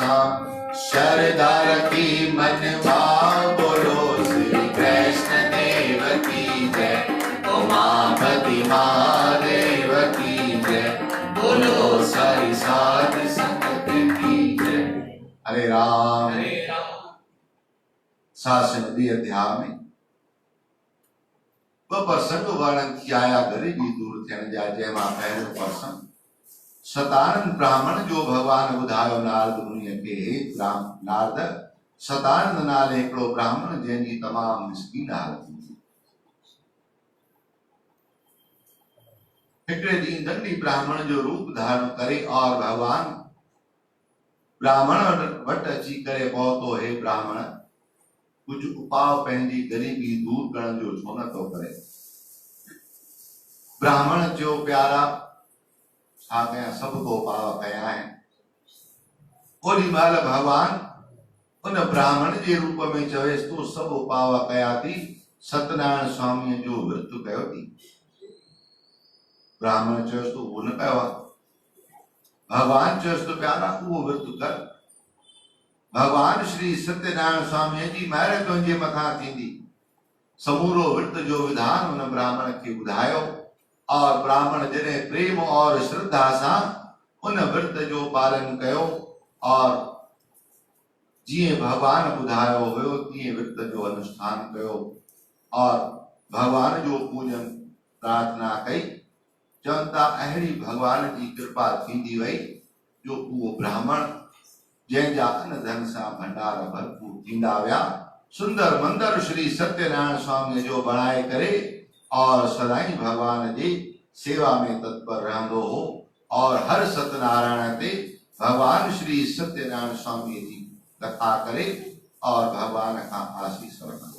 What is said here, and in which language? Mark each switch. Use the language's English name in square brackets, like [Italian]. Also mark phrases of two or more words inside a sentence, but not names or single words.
[Hindi] श्रद्धा रखी मन भाव बोलो श्री कृष्ण देव की जय। उमापति महादेव की जय। बोलो सारी साध संगत की जय। हरे राम। हरे राम। [Sindhi] 720 अध्याय में ब प्रसंग वर्णन किया आया गरीबी दूर थियण जा। जंहिंमां पहिरियों प्रसंग सतानंद ब्राह्मण जो भगवान ॿुधायो नारद मुनीअ खे। हे नारद, सतानंद नाले हिकिड़ो ब्राह्मण जंहिंजी तमामु मिसकीन हालत हुई। हिकिड़े ॾींहुं दंडी ब्राह्मण जो रूप धारण करे और भगवान ब्राह्मण वटि अची करे पहुतो। हे ब्राह्मण, कुछ उपाव पंहिंजी गरीबी दूर करण जो छो नथो करे? ब्राह्मण चयो, प्यारा, छा कयां, सभु को उपाव कया आहिनि। ओॾी महिल भगवान उन ब्राह्मण जे रूप में चवेसि तो सभु उपाव कया थी, सत्यनारायण स्वामीअ जो विर्त कयो थी। ब्राह्मण चयोसि तो उहो न कयो आहे। भगवान चयोसि तो प्यारा, उहो विर्त कर। भगवान श्री सत्यनारायण स्वामीअ जी महर तुंहिंजे मथां थींदी। समूरो विर्त जो विधान उन ब्राह्मण खे ॿुधायो और ब्राह्मण जॾहिं प्रेम और श्रद्धा सां उन विर्त जो पालन कयो और जीअं भगवान ॿुधायो हुयो तीअं विर्त जो अनुष्ठान कयो और भगवान जो पूजन प्रार्थना कई। चवनि था अहिड़ी भगवान जी कृपा थींदी वई जो उहो ब्राह्मण जंहिंजा अन धन सां भंडार भरपूर थींदा विया, सुंदर मंदिर श्री सत्यनारायण स्वामी जो बणाए करे और सदाई भगवान जी सेवा में तत्पर रहंदो हो और हर सत्यनारायण ते भगवान श्री सत्यनारायण स्वामी जी कथा करे और भगवान खां आशीष वठंदो।